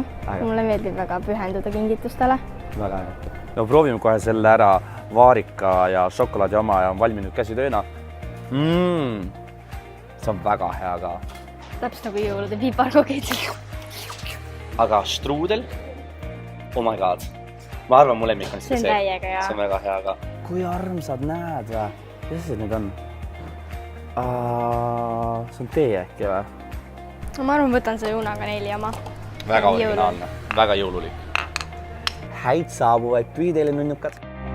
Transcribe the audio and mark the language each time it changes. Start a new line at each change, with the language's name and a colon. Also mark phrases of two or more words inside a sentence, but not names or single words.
Estonian: Mulle meeldib väga pühenduda kingitustele. Väga hea. No proovime kohe selle ära. Vaarika ja šokolaadi oma ja on valminud käsitööna. See on väga hea ka. Täpselt nagu jõulude piparkokid. Aga struudel?
English: Oh my god.
Estonian: Ma arvan, mu lemmik on see on täiega hea. See on väga hea ka. Kui armsad näed või? Mis need on? See on tee äkki või? Ma arvan, võtan see Unakaneli oma. Väga originaalne. Väga jõululik. Häid saabuvaid pühi teile nunnukad.